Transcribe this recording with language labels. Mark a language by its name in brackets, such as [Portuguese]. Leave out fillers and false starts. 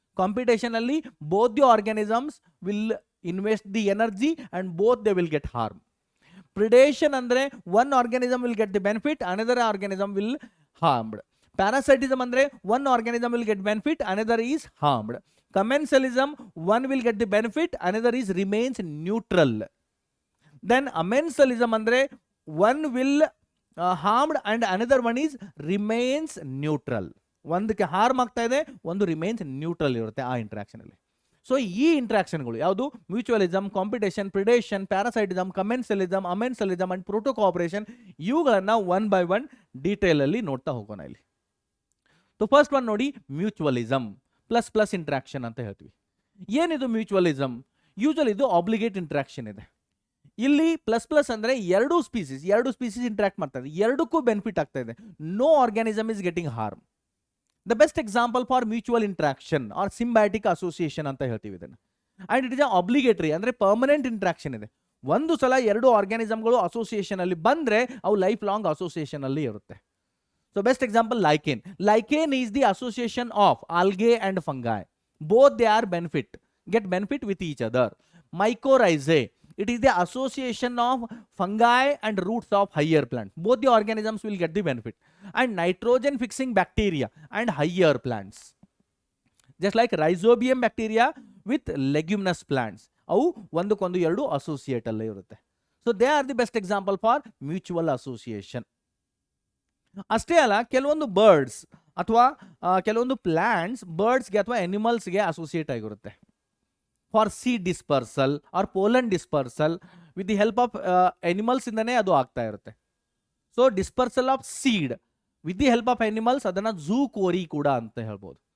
[English] Competition ಅಲ್ಲಿ both the organisms will invest the energy and both they will get harm. Predation ಅಂದ್ರೆ one organism will get the benefit, another organism will harmed. Parasitism ಅಂದ್ರೆ one organism will get benefit, another is harmed. Commensalism, one will get the benefit, another is remains neutral. Then amensalism andre one will harmed and another one is remains neutral. [Kannada] ಒಂದಕ್ಕೆ harm ಆಗ್ತಾ ಇದೆ, ಒಂದು remains neutral ಇರುತ್ತೆ ಆ interaction ಅಲ್ಲಿ. So ಈ ಇಂಟ್ರಾಕ್ಷನ್ಗಳು ಯಾವುದು? Mutualism, competition, predation, parasitism, ಕಮೆನ್ಸಲಿಸಮ್, ಅಮೆನ್ಸಲಿಸಮ್ and proto cooperation, ಇವುಗಳನ್ನ [English] one by one [Kannada] ಡೀಟೇಲ್ ಅಲ್ಲಿ ನೋಡ್ತಾ ಹೋಗೋಣ ಇಲ್ಲಿ. ಸೊ ಫಸ್ಟ್ ಒನ್ ನೋಡಿ, ಮ್ಯೂಚುವಲಿಸಮ್ ಪ್ಲಸ್ ಪ್ಲಸ್ ಇಂಟ್ರಾಕ್ಷನ್ ಅಂತ ಹೇಳ್ತೀವಿ. ಏನಿದು ಮ್ಯೂಚುವಲಿಸಮ್? ಯೂಶುವಲಿ ಇದು ಆಬ್ಲಿಗೇಟ್ ಇಂಟ್ರಾಕ್ಷನ್ ಇದೆ. ಇಲ್ಲಿ ಪ್ಲಸ್ ಪ್ಲಸ್ ಅಂದ್ರೆ ಎರಡು ಸ್ಪೀಸೀಸ್ ಇಂಟ್ರಾಕ್ಟ್ ಮಾಡ್ತಾ ಇದೆ, ಎರಡಕ್ಕೂ ಬೆನಿಫಿಟ್ ಆಗ್ತಾ ಇದೆ, [English] No organism is getting harm. The best example for mutual interaction or symbiotic association [Kannada] ಅಂತ ಹೇಳ್ತೀವಿ ಇದನ್ನು. [English] and it is obligatory [Kannada] ಅಂದ್ರೆ ಪರ್ಮನೆಂಟ್ ಇಂಟ್ರಾಕ್ಷನ್ ಇದೆ. ಒಂದು ಸಲ ಎರಡು ಆರ್ಗ್ಯಾನಿಸಮ್ಗಳು ಅಸೋಸಿಯೇಷನ್ ಅಲ್ಲಿ ಬಂದ್ರೆ ಅವು ಲೈಫ್ ಲಾಂಗ್ ಅಸೋಸಿಯೇಷನ್ ಅಲ್ಲಿ ಇರುತ್ತೆ. [English] So best example, lichen. Lichen is the association of algae and fungi. Both they are get benefit with each other. Mycorrhizae, it is the association of fungi and roots of higher plants. Both the organisms will get the benefit. And nitrogen fixing bacteria and higher plants. Just like rhizobium bacteria with leguminous plants. [Kannada] ಅವು ಒಂದಕ್ಕೊಂದು ಎರಡು associate ಅಲ್ಲೇ ಇರುತ್ತೆ. [English] So they are the best example for mutual association. [Kannada] ಅಷ್ಟೇ ಅಲ್ಲ, ಕೆಲವೊಂದು birds ಅಥವಾ ಕೆಲವೊಂದು ಪ್ಲಾಂಟ್ಸ್ ಬರ್ಡ್ಸ್ಗೆ ಅಥವಾ ಅನಿಮಲ್ಸ್ಗೆ ಅಸೋಸಿಯೇಟ್ ಆಗಿರುತ್ತೆ. [English] for seed dispersal or pollen dispersal with the help of animals [Kannada] ಇಂದನೇ ಅದು ಆಗ್ತಾ ಇರುತ್ತೆ. [English] so dispersal of seed with the help of animals, [Kannada] ಅದನ್ನ ಝೂ ಕೋರಿ ಕೂಡ ಅಂತ ಹೇಳ್ಬೋದು.